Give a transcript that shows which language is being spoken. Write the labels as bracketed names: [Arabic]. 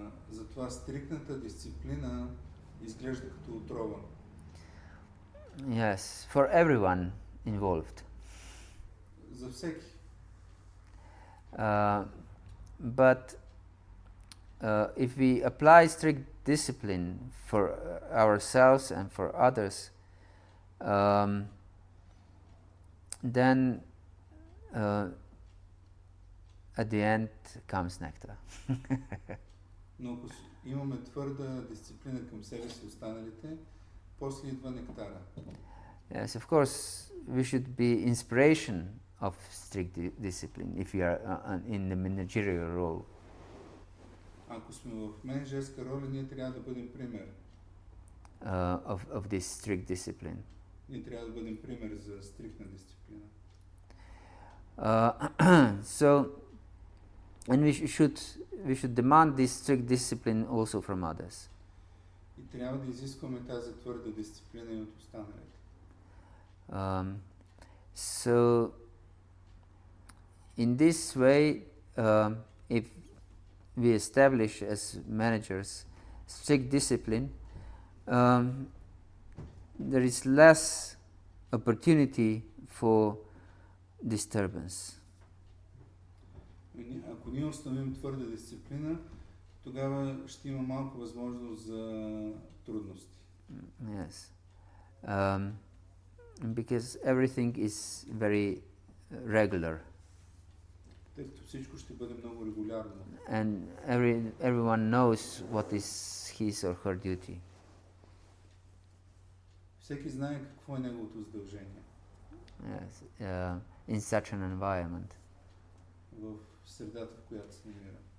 [Bulgarian] Затова стриктната дисциплина изглежда като отрова. [English] Yes, for everyone involved. [Bulgarian] За всеки. [English] But if we apply strict discipline for ourselves and for others, then at the end comes nectar. [Bulgarian] Но ако имаме твърда дисциплина към себе си и останалите, после идва нектара. [English] Yes, of course, we should be inspiration of strict discipline if we are in the managerial role. [Bulgarian] Ако сме в менеджерска роля, ние трябва да бъдем пример. [English] Of this strict discipline. [Bulgarian] Ние трябва да бъдем пример за стриктна дисциплина. [English] So, and we should demand this strict discipline also from others. [Bulgarian] И трябва да изискваме тази твърда дисциплина и от останалите. [English] So, in this way, if we establish as managers strict discipline, there is less opportunity for disturbance. [Bulgarian] Ако ние установим твърда дисциплина, тогава ще има малко възможност за трудности. [English] Yes. Because everything is very regular. [Bulgarian] Тъй като всичко ще бъде много регулярно. [English] And everyone knows what is his or her duty. [Bulgarian] Всеки знае какво е неговото задължение. [English] Yes. In such an environment. [Bulgarian] В средата, в която се намира.